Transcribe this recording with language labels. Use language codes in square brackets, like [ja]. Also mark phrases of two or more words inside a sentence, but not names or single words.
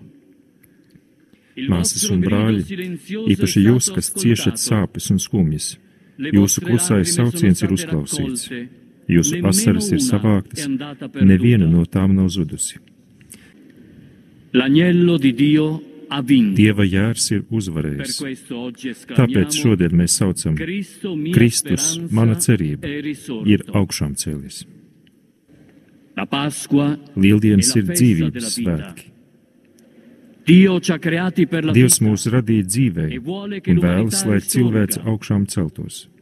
[lv] Māsas un brāļi, īpaši jūs, kas ciešat sāpes un skumjas, jūsu klusais sauciens ir uzklausīts, jūsu asaras ir savāktas, neviena no tām nav zudusi. [it] L'agnello di Dio ha vinto. [lv] Dieva jērs ir uzvarējis. Tāpēc šodien mēs saucam Kristus, mana cerība, ir augšām cēlies. Lieldienas ir dzīvības svētki. Dievs mūs radīja dzīvei un vēlas, lai cilvēks augšām celtos.